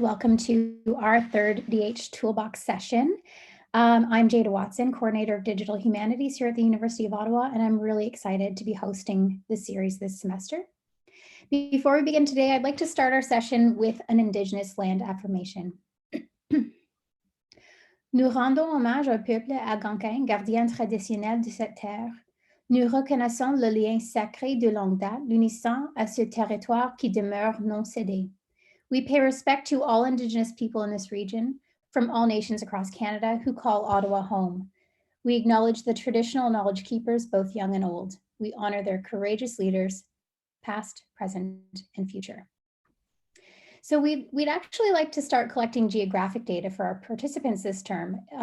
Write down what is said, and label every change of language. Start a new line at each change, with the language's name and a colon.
English: Welcome to our third DH Toolbox session. I'm Jada Watson, Coordinator of Digital Humanities here at the University of Ottawa, and I'm really excited to be hosting this series this semester. Before we begin today, I'd like to start our session with an Indigenous land affirmation.
French: Nous rendons hommage au peuple algonquin, gardien traditionnel de cette terre. Nous reconnaissons le lien sacré de longue date, l'unissant à ce territoire qui demeure non cédé.
English: We pay respect to all Indigenous people in this region from all nations across Canada who call Ottawa home. We acknowledge the traditional knowledge keepers, both young and old. We honor their courageous leaders, past, present, and future. So we'd actually like to start collecting geographic data for our participants this term.